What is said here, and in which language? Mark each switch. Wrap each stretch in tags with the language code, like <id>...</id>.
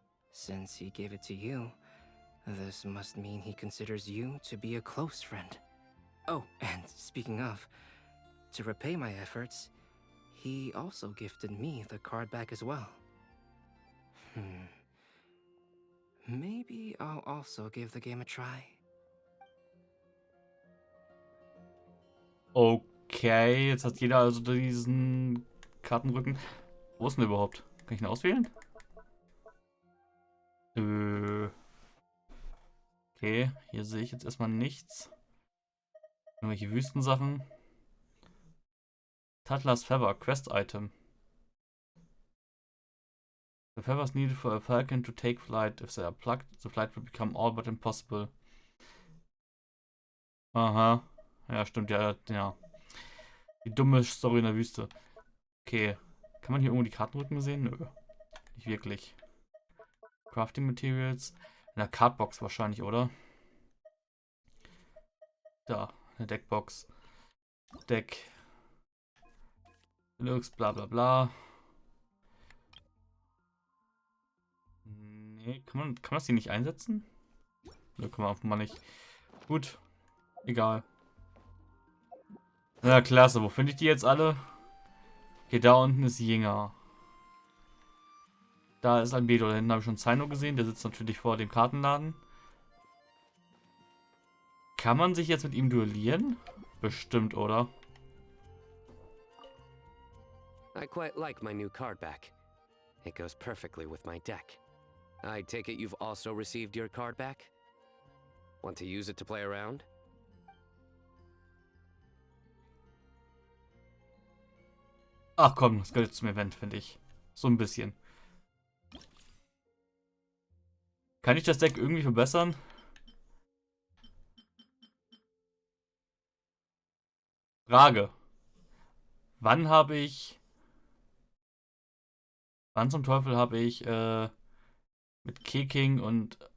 <en>Since he gave it to you, this must mean he considers you to be a close friend. Oh, and speaking of, to repay my efforts, he also gifted me the card back as well. Maybe I'll also give the game a try.</en> <de>Okay, jetzt hat jeder also diesen Kartenrücken. Wo ist denn der überhaupt? Kann ich ihn auswählen? Okay, hier sehe ich jetzt erstmal nichts. Irgendwelche Wüstensachen.</de> <en>Tatlas Feather, Quest Item. The feathers needed for a falcon to take flight. If they are plucked, the flight will become all but impossible.</en> <de>Aha. Ja, stimmt, ja. Die dumme Story in der Wüste. Okay. Kann man hier irgendwo die Kartenrücken sehen? Nö. Nicht wirklich. Crafting Materials. In der Cardbox wahrscheinlich, oder? Da, eine Deckbox. Deck. Deluxe, bla bla bla. Nee, kann man das hier nicht einsetzen? Ne, kann man einfach mal nicht. Gut. Egal. Na, klasse. Wo finde ich die jetzt alle? Okay, da unten ist Jinger. Da ist ein Bedo. Da hinten habe ich schon Sino gesehen. Der sitzt natürlich vor dem Kartenladen. Kann man sich jetzt mit ihm duellieren? Bestimmt, oder?</de> <en>I quite like my new card back. It goes perfectly with my deck. I take it you've also received your card back? Want to use it to play around?</en> <de>Ach komm, das gehört zum Event, finde ich. So ein bisschen. Kann ich das Deck irgendwie verbessern? Frage. Wann zum Teufel habe ich mit Keking und...</de>